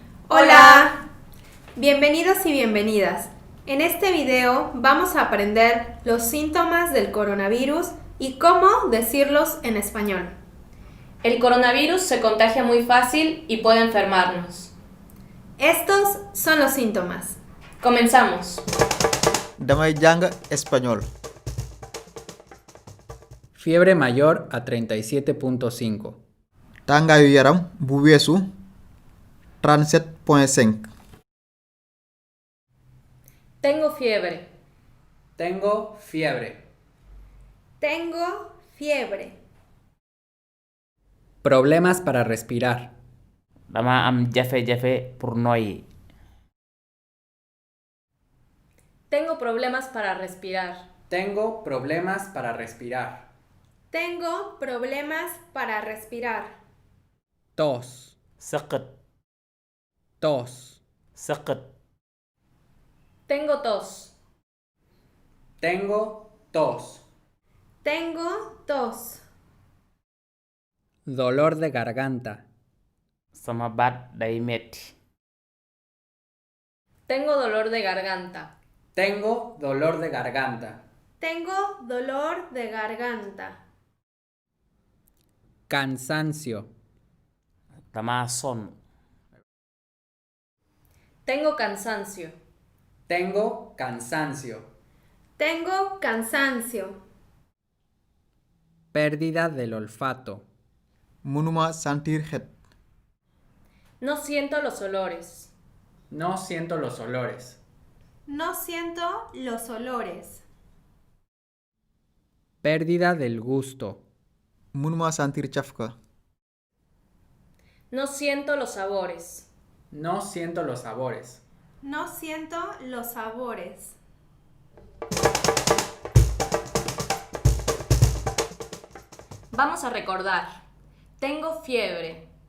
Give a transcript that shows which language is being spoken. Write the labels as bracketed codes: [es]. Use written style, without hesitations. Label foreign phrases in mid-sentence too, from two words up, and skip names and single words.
[es] Hola, bienvenidos y bienvenidas. En este video vamos a aprender los síntomas del coronavirus y cómo decirlos en español. El coronavirus se contagia muy fácil y puede enfermarnos. Estos son los síntomas. Comenzamos. [wo] Damay jàng español. [es] Fiebre mayor a 37.5. [wo] Tàngaayu yaram bu weesu 37.5. [es] Tengo fiebre. Tengo fiebre. Tengo fiebre. Problemas para respirar. [wo] dama am jafe-jafe pour noyyi. [es] Tengo problemas para respirar. Tengo problemas para respirar. Tengo problemas para respirar. Tos. [wo] Sëqët. [es] Tos. [wo] Sëqët. [es] Tengo tos. Tengo tos. Tengo tos. Dolor de garganta. [wo] sama baat day metti. [es] Tengo dolor de garganta. Tengo dolor de garganta. Tengo dolor de garganta. Cansancio. [wo] dama sonn. [es] Tengo cansancio. Tengo cansancio. Tengo cansancio. Pérdida del olfato. [wo] Mënuma sentir xet. [es] No siento los olores. No siento los olores. No siento los olores. Pérdida del gusto. [wo] Mënuma sentir cafka. [es] No siento los sabores. No siento los sabores. No siento los sabores. Vamos a recordar. Tengo fiebre.